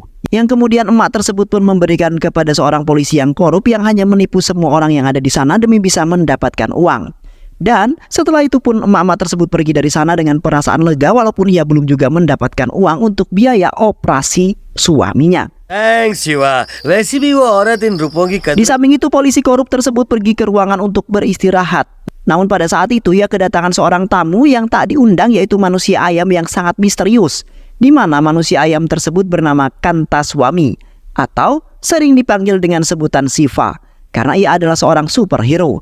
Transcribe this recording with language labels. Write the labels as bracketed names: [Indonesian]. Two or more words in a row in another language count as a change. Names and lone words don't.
[Indonesian] Yang kemudian emak tersebut pun memberikan kepada seorang polisi yang korup yang hanya menipu semua orang yang ada di sana demi bisa mendapatkan uang. Dan setelah itu pun emak-emak tersebut pergi dari sana dengan perasaan lega walaupun ia belum juga mendapatkan uang untuk biaya operasi suaminya. [English] Thanks Shiva. [Hindi] वैसे भी वो औरत इन रुपयों की [Indonesian] Di samping itu polisi korup tersebut pergi ke ruangan untuk beristirahat. Namun pada saat itu ia kedatangan seorang tamu yang tak diundang, yaitu manusia ayam yang sangat misterius, di mana manusia ayam tersebut bernama Kantaswami atau sering dipanggil dengan sebutan Shiva karena ia adalah seorang superhero.